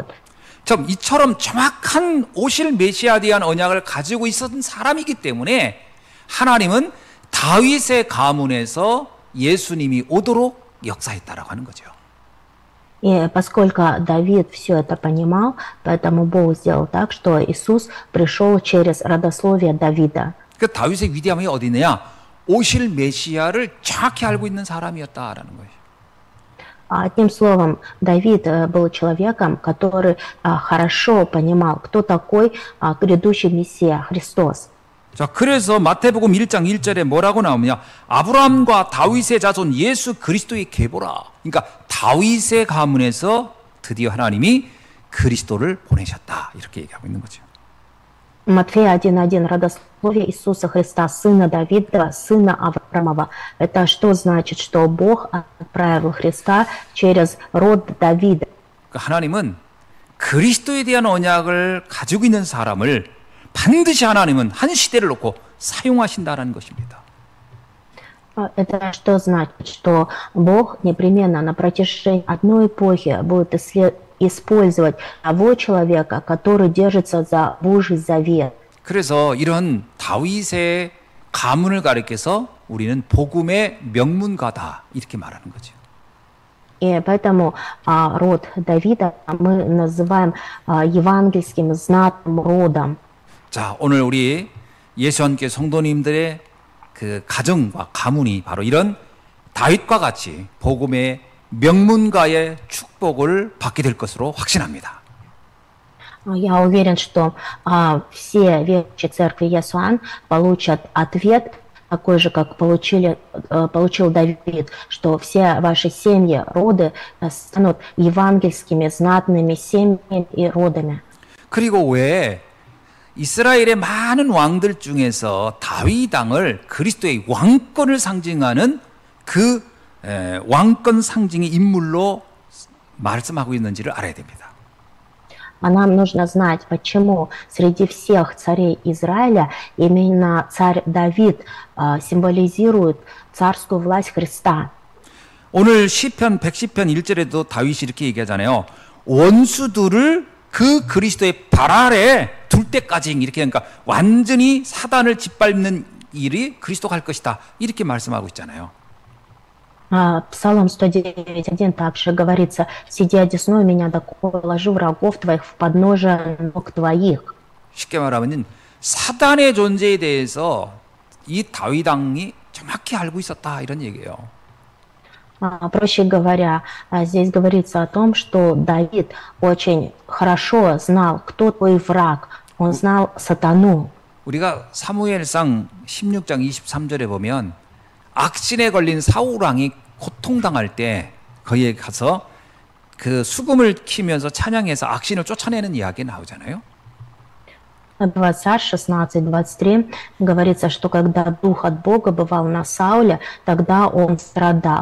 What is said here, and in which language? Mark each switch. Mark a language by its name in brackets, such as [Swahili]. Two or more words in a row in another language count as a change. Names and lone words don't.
[Korean] 이처럼 정확한 오실 메시아에 대한 언약을 가지고 있었던 사람이기 때문에 하나님은 다윗의 가문에서 예수님이 오도록 역사했다라고 하는 거죠. [Russian] И поскольку Давид все это понимал, поэтому Бог сделал так, что Иисус пришел через родословие Давида. [Korean] 그 다윗의 위대함이 어디 있느냐? 오실 메시아를 정확히 알고 있는 사람이었다라는 거예요. [Russian] Одним словом, Давид был человеком, который хорошо понимал, кто такой грядущий Мессия, Христос. [Korean] 자, 그래서 마태복음 1장 1절에 뭐라고 나오냐? 아브라함과 다윗의 자손 예수 그리스도의 계보라. 그러니까 다윗의 가문에서 드디어 하나님이 그리스도를 보내셨다. 이렇게 얘기하고 있는 거죠. [Russian] Матфея 1.1. Родословие Иисуса Христа, сына Давида, сына Авраамова. Это что значит? Что Бог отправил Христа через род Давида. [Korean] 그러니까 하나님은 그리스도에 대한 언약을 가지고 있는 사람을 반드시 하나님은 한 시대를 놓고 사용하신다라는 것입니다. [Russian] Это что значит? Что Бог непременно на протяжении одной эпохи будет использовать того человека, который держится за Божий завет. [Korean] 그래서 이런 다윗의 가문을 가리켜서 우리는 복음의 명문가다 이렇게 말하는 거죠. [Russian] И поэтому род Давида мы называем евангельским знатным родом. [Korean] 자, 오늘 우리 예수한께 성도님들의 그 가정과 가문이 바로 이런 다윗과 같이 복음의 명문가의 축복을 받게 될 것으로 확신합니다. [Russian] Я уверен, что все верующие церкви Есуан получат ответ такой же, как получил Давид, что все ваши семьи, роды станут евангельскими, знатными семьями и родами. [Korean] 그리고 왜 이스라엘의 많은 왕들 중에서 다윗 왕을 그리스도의 왕권을 상징하는 그 왕권 상징의 인물로 말씀하고 있는지를 알아야 됩니다. [Russian] А нам нужно знать, почему среди всех царей Израиля именно царь Давид символизирует царскую власть Христа. [Korean] 오늘 시편 110편 1절에도 다윗이 이렇게 얘기하잖아요. 원수들을 그 그리스도의 발 아래 둘 때까지 이렇게 그러니까 완전히 사단을 짓밟는 일이 그리스도가 할 것이다. 이렇게 말씀하고 있잖아요. [Russian] Псалом 109:1 также говорится: «Сиди одесную меня, доколе положу врагов твоих в подножие ног твоих». [Korean] 쉽게 말하면 사단의 존재에 대해서 이 다윗 왕이 정확히 알고 있었다 이런 얘기예요. [Russian] Проще говоря, здесь говорится о том, что Давид очень хорошо знал, кто твой враг. Он знал сатану. [Korean] 우리가 사무엘상 16장 23절에 보면 악신에 걸린 사울 왕이 고통당할 때 거기에 가서 그 수금을 키면서 찬양해서 악신을 쫓아내는 이야기 나오잖아요. [Russian] 16:23 говорится, что когда дух от Бога бывал на Сауле, тогда он страдал.